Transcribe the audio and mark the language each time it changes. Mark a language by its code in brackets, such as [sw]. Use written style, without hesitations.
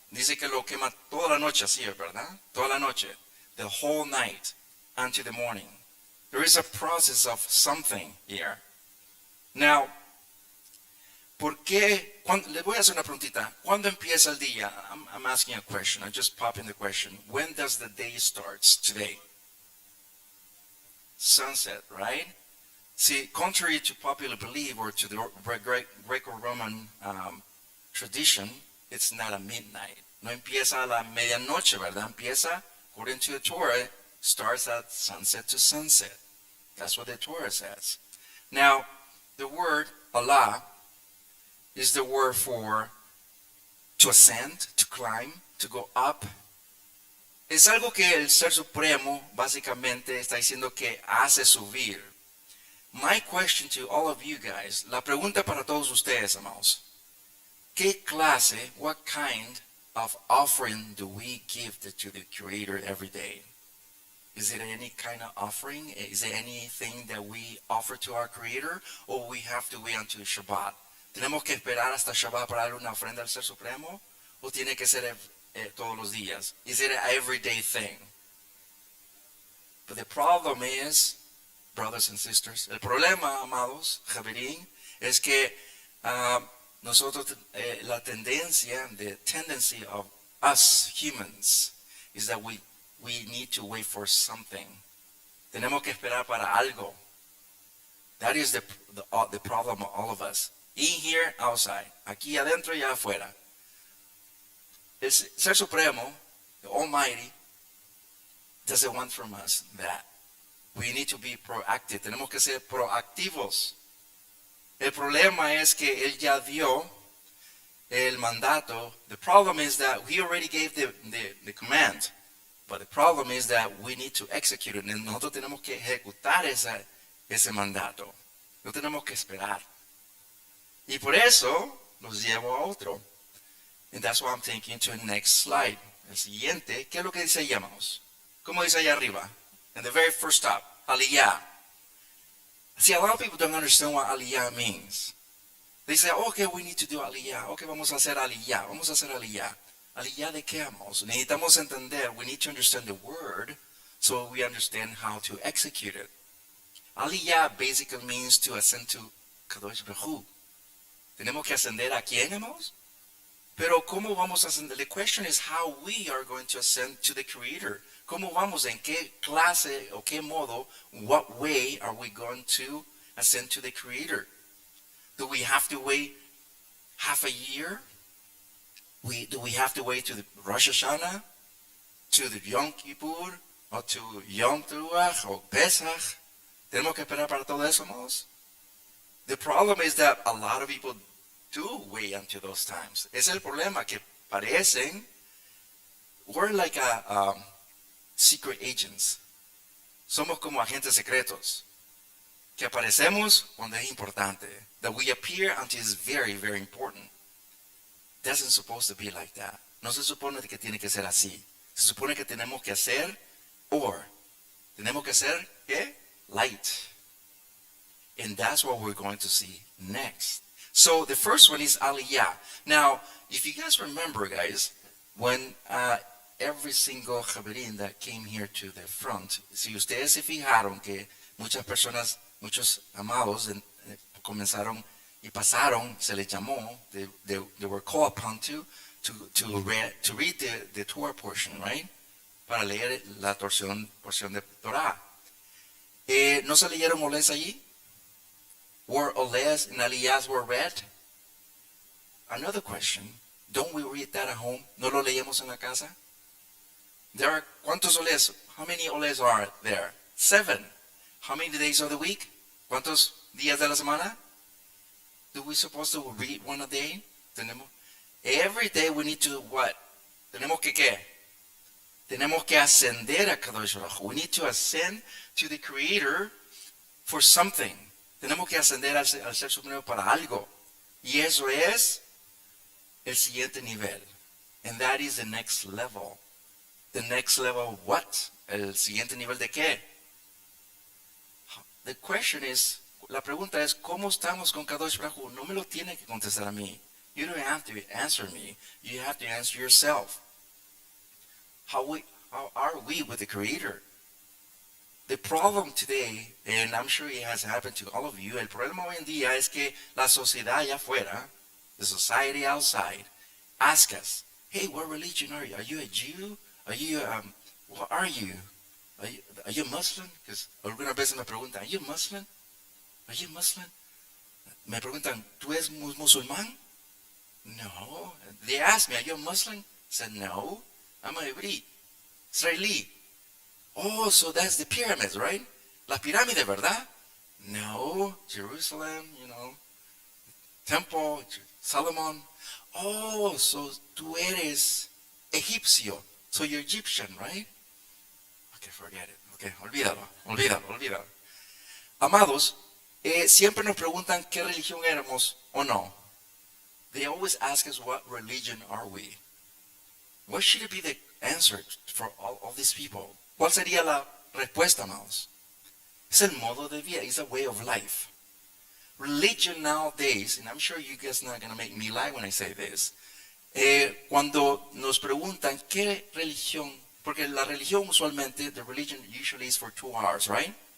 [es] Dice que lo quema toda la noche, así, ¿verdad? Toda la noche. [en] The whole night until the morning. There is a process of something here. [es] Now, ¿por qué? Le voy a hacer una preguntita. ¿Cuándo empieza el día? [en] I'm asking a question. I just pop in the question. When does the day start today? sunset, right? See, contrary to popular belief or to the Greco-Roman tradition, it's not a midnight. [es] No empieza a la medianoche, ¿verdad? Empieza, [en] according to the Torah, starts at sunset to sunset. That's what the Torah says. Now, the word Allah is the word for to ascend, to climb, to go up. [es] Es algo que el Ser Supremo básicamente está diciendo que hace subir. [en] My question to all of you guys, [es] la pregunta para todos ustedes, amados. ¿Qué clase, [en] what kind of offering do we give to the Creator every day? Is it any kind of offering? Is there anything that we offer to our Creator? Or we have to wait until Shabbat? [es] ¿Tenemos que esperar hasta Shabbat para darle una ofrenda al Ser Supremo? ¿O tiene que ser todos los días? [en] Is it an everyday thing? But the problem is, brothers and sisters, [es] el problema, amados, Javerín, es que nosotros, la tendencia, [en] the tendency of us humans is that we need to wait for something. [es] Tenemos que esperar para algo. [en] That is the problem of all of us. In here, outside. [es] Aquí adentro y afuera. El Ser Supremo, [en] the Almighty, doesn't want from us that. We need to be proactive. [es] Tenemos que ser proactivos. El problema es que Él ya dio el mandato. [en] The problem is that He already gave the command. But the problem is that we need to execute it. [es] Nosotros tenemos que ejecutar ese mandato. No tenemos que esperar. Y por eso los llevo a otro. [en] And that's why I'm taking to the next slide. [es] El siguiente, ¿qué es lo que dice allá, hermanos? ¿Cómo dice allá arriba? [en] In the very first stop, Aliyah. See, a lot of people don't understand what Aliyah means. They say, okay, we need to do Aliyah. [es] Okay, vamos a hacer Aliyah. Vamos a hacer Aliyah. ¿Aliyah de qué, amados? Necesitamos entender, [en] we need to understand the word so we understand how to execute it. Aliyah basically means to ascend to Kadosh Baruch Hu. [es] ¿Tenemos que ascender a quién, amados? Pero ¿cómo vamos a ascender? [en] The question is how we are going to ascend to the Creator. [es] ¿Cómo vamos? ¿En qué clase o qué modo? [en] What way are we going to ascend to the Creator? Do we have to wait half a year? Do we have to wait to the Rosh Hashanah? To the Yom Kippur? Or to Yom Teruah? Or Pesach? [es] ¿Tenemos que esperar para todo eso, amados? [en] The problem is that a lot of people do wait until those times. [es] Es el problema que parecen, [en] we're like secret agents. [es] Somos como agentes secretos. Que aparecemos cuando es importante. [en] That we appear until it's very, very important. Doesn't supposed to be like that. [es] No se supone que tiene que ser así. Se supone que tenemos que hacer, tenemos que ser, ¿qué? [en] Light. And that's what we're going to see next. So the first one is Aliyah. Now, if you guys remember, guys, when every single Javerín that came here to the front, [es] si ustedes se fijaron que muchas personas, muchos amados comenzaron y pasaron, se les llamó, [en] they were called upon to read the Torah portion, right? [es] Para leer la porción de Torah. ¿No se leyeron oles allí? [en] Were oles and aliyahs were read? Another question, don't we read that at home? [es] ¿No lo leemos en la casa? [en] There are, [es] ¿cuántos oles? [en] How many oles are there? 7. How many days of the week? [es] ¿Cuántos días de la semana? [en] Do we supposed to read one a day? Every day we need to what? [es] Tenemos que ¿qué? Tenemos que ascender a Kadosh Baruch Hu. [en] We need to ascend to the Creator for something. [es] Tenemos que ascender al Ser Supremo para algo. Y eso es el siguiente nivel. [en] And that is the next level. The next level of what? [es] El siguiente nivel de qué? [en] The question is, [es] la pregunta es, ¿cómo estamos con Kadosh Baruch Hu? No me lo tiene que contestar a mí. [en] You don't have to answer me. You have to answer yourself. How are we with the Creator? The problem today, and I'm sure it has happened to all of you, el problema hoy en día es que la sociedad allá afuera, the society outside, ask us, hey, what religion are you? Are you a Jew? Are you, what are you? Are you Muslim? Because [es] algunas veces me preguntan, [en] Are you Muslim? Are you Muslim? [es] Me preguntan, ¿tú eres musulmán? No. [en] They ask me, Are you a Muslim? I said, no. I'm a Hebrew, Israeli. Oh, so that's the pyramids, right? [es] Las pirámides, ¿verdad? No. Jerusalem, Temple, Solomon. Oh, so tú eres egipcio. [en] So you're Egyptian, right? Okay, forget it. Okay, [es] olvídalo. Amados, siempre nos preguntan qué religión éramos o no. [en] They always ask us what religion are we. What should it be the answer for all these people? [es] ¿Cuál sería la respuesta, amados? Es el modo de vida. [en] It's a way of life. Religion nowadays, and I'm sure you guys are not going to make me lie when I say this, [es] cuando nos preguntan qué religión, porque la religión usualmente, [en] the religion usually is for 2 hours, right?